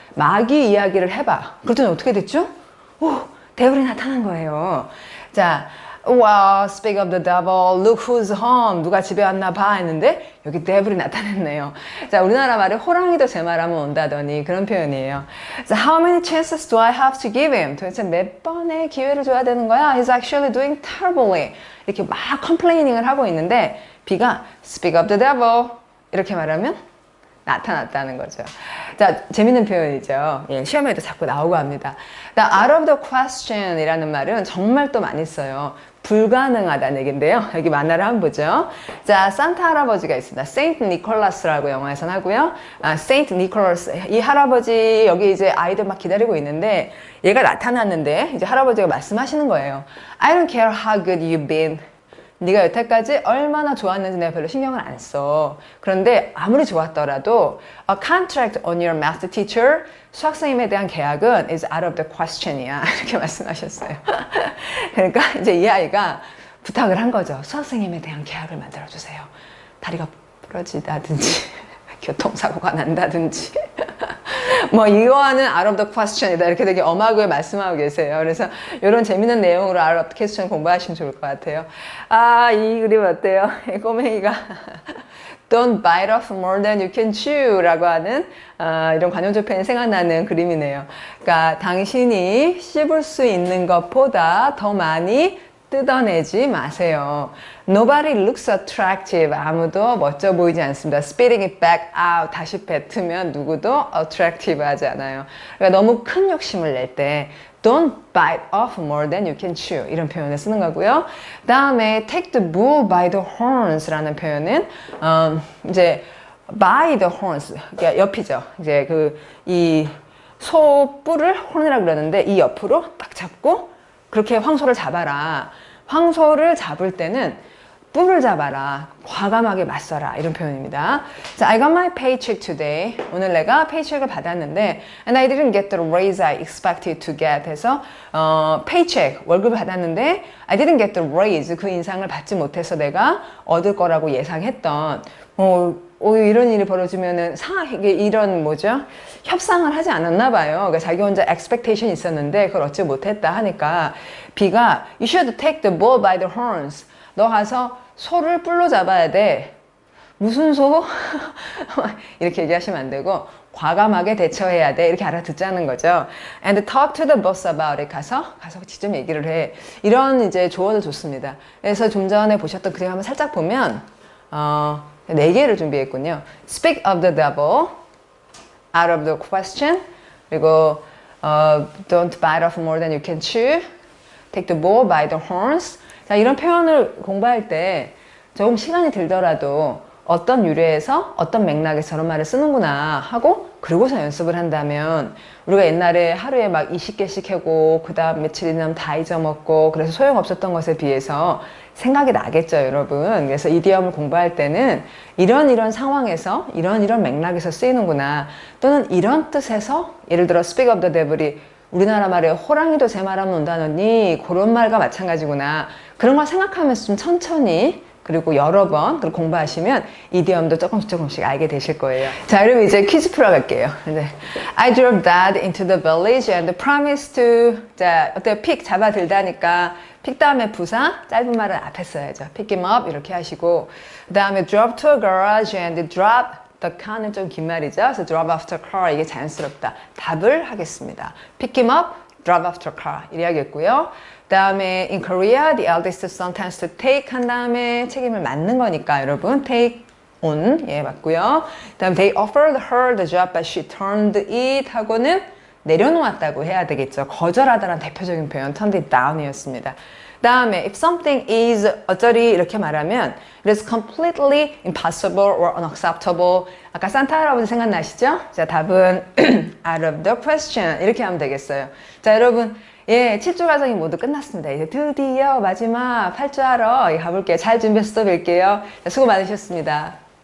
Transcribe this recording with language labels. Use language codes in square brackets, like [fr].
[ko] 마귀 이야기를 해봐. 그랬더니 어떻게 됐죠? 데블이 나타난 거예요. [en] 자, wow, speak of the devil. Look who's home. [ko] 누가 집에 왔나 봐 했는데 여기 데블이 나타났네요. 자, 우리나라 말에 호랑이도 제 말하면 온다더니 그런 표현이에요. [en] 자, how many chances do I have to give him? [ko] 도대체 몇 번의 기회를 줘야 되는 거야? [en] He's actually doing terribly. [ko] 이렇게 막 컴플레이닝을 하고 있는데 B가 [en] speak of the devil. [ko] 이렇게 말하면 나타났다는 거죠. 자, 재밌는 표현이죠. 예, 시험에도 자꾸 나오고 합니다. [en] out of the question [ko] 이라는 말은 정말 또 많이 써요. 불가능하다는 얘기인데요. 여기 만화를 한번 보죠. 자, 산타 할아버지가 있습니다. 세인트 니콜라스라고 영화에선 하고요. 세인트 니콜라스. 이 할아버지 여기 이제 아이들 막 기다리고 있는데 얘가 나타났는데 이제 할아버지가 말씀하시는 거예요. [en] I don't care how good you've been. [ko] 네가 여태까지 얼마나 좋았는지 내가 별로 신경을 안 써. 그런데 아무리 좋았더라도 [en] a contract on your math teacher, [ko] 수학선생님에 대한 계약은 [en] is out of the question [ko] 이야. 이렇게 말씀하셨어요. 그러니까 이제 이 아이가 부탁을 한 거죠. 수학선생님에 대한 계약을 만들어주세요. 다리가 부러지다든지 교통사고가 난다든지 뭐 이거는 [en] out of the question [ko] 이다 이렇게 되게 엄하게 말씀하고 계세요. 그래서 이런 재밌는 내용으로 [en] out of the question [ko] 공부하시면 좋을 것 같아요. 이 그림 어때요? 꼬맹이가 [en] Don't bite off more than you can chew [ko] 라고 하는 이런 관용적 표현이 생각나는 그림이네요. 그러니까 당신이 씹을 수 있는 것보다 더 많이 뜯어내지 마세요. [en] Nobody looks attractive. [ko] 아무도 멋져 보이지 않습니다. [en] Spitting it back out. [ko] 다시 뱉으면 누구도 attractive 하지 않아요. [en] 그러니까 너무 큰 욕심을 낼 때 Don't bite off more than you can chew. [ko] 이런 표현을 쓰는 거고요. 다음에 [en] take the bull by the horns [ko] 라는 표현은 이제 [en] by the horns. [ko] 그러니까 옆이죠. 이제 이 소 뿔을 horn이라고 그러는데 이 옆으로 딱 잡고 그렇게 황소를 잡아라. 황소를 잡을 때는 뿔을 잡아라. 과감하게 맞서라. 이런 표현입니다. [en] 자, I got my paycheck today. [ko] 오늘 내가 페이첵을 받았는데 [en] and I didn't get the raise I expected to get [ko] 해서 paycheck, 월급을 받았는데 [en] I didn't get the raise, [ko] 그 인상을 받지 못해서 내가 얻을 거라고 예상했던 이런 일이 벌어지면은 이런 뭐죠? 협상을 하지 않았나 봐요. 그러니까 자기 혼자 expectation 있었는데 그걸 얻지 못했다 하니까 B가 [en] You should take the bull by the horns. [ko] 너 가서 소를 뿔로 잡아야 돼. 무슨 소? 이렇게 얘기하시면 안 되고 과감하게 대처해야 돼. 이렇게 알아듣자는 거죠. [en] And talk to the boss about it. [ko] 가서 직접 얘기를 해. 이런 이제 조언을 줬습니다. 그래서 좀 전에 보셨던 그림 한번 살짝 보면 4개를 준비했군요. [en] Speak of the devil, out of the question, 그리고 don't bite off more than you can chew, take the bull by the horns. [ko] 자, 이런 표현을 공부할 때 조금 시간이 들더라도 어떤 유래에서 어떤 맥락에서 저런 말을 쓰는구나 하고 그러고서 연습을 한다면 우리가 옛날에 하루에 막 20개씩 하고 그 다음 며칠 지나면 다 잊어먹고 그래서 소용없었던 것에 비해서 생각이 나겠죠, 여러분. 그래서 이디엄을 공부할 때는 이런 상황에서 이런 맥락에서 쓰이는구나, 또는 이런 뜻에서, 예를 들어 [en] speak of the devil [ko] 이 우리나라 말에 호랑이도 제 말하면 온다느니 그런 말과 마찬가지구나, 그런 걸 생각하면서 좀 천천히 그리고 여러 번 공부하시면 이디엄도 조금씩 알게 되실 거예요. 자, 그럼 이제 퀴즈 풀어갈게요. 이제 [en] I drove Dad into the village and promised to, [ko] 자, 어때요? 픽 잡아들다니까 픽 다음에 부사, 짧은 말은 앞에 써야죠. [en] pick him up [ko] 이렇게 하시고, 그 다음에 [en] drove to a garage and drop the car는 [ko] 좀 긴 말이죠. 그래서 drop after car, 이게 자연스럽다. 답을 하겠습니다. [en] pick him up, drop after car [ko] 이래야겠고요. 그 다음에 [en] in Korea, the eldest son tends to take [ko] 한 다음에 책임을 맡는 거니까 여러분 [en] take on, [ko] 예, 맞고요. 그 다음 [en] they offered her the job but she turned it [ko] 하고는 내려놓았다고 해야 되겠죠. 거절하다라는 대표적인 표현 [en] turned it down [ko] 이었습니다. 그 다음에 [en] if something is [ko] 어쩌리 이렇게 말하면 [en] it is completely impossible or unacceptable. [ko] 아까 산타 할아버지 생각나시죠? 자, 답은 [en] out of the question [ko] 이렇게 하면 되겠어요. 자, 여러분, 예, 7주 과정이 모두 끝났습니다. 이제 드디어 마지막 8주 하러 가볼게요. 잘 준비해서 또 뵐게요. 자, 수고 많으셨습니다.